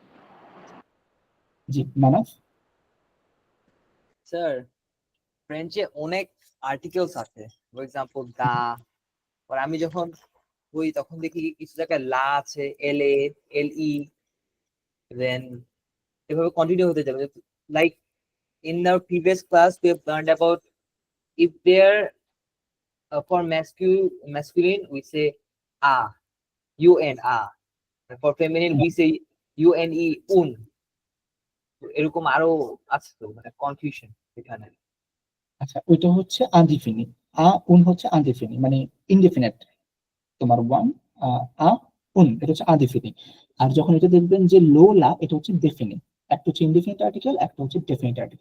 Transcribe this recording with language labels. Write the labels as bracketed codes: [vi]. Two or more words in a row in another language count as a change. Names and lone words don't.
[bn] জি মানব। স্যার ফ্রেঞ্চে অনেক আর্টিকেলস আছে, [en] for example [bn] দা। আর আমি যখন বই তখন দেখি কিছু জায়গায় লা আছে, এল এ, এল ই, দেন এভাবে কন্টিনিউ হতে যাবে। [en] লাইক in our previous class we have learned about if there for masculine we say a, un, a, and for feminine we say une, un. [bn] এরকম আরো আছে তো, মানে কনফিউশন এখানে। আচ্ছা, ওইটা হচ্ছে আনডিফিনি। আ উন হচ্ছে আনডিফিনি, মানে ইনডিফিনিট। তোমার ওয়ান আ উন, এটা হচ্ছে আনডিফিনি। আর যখন এটা দেখবেন যে লো লা, এটা হচ্ছে ডেফিনি। একটা হচ্ছে [en] indefinite article, [bn] একটা হচ্ছে [en] definite article.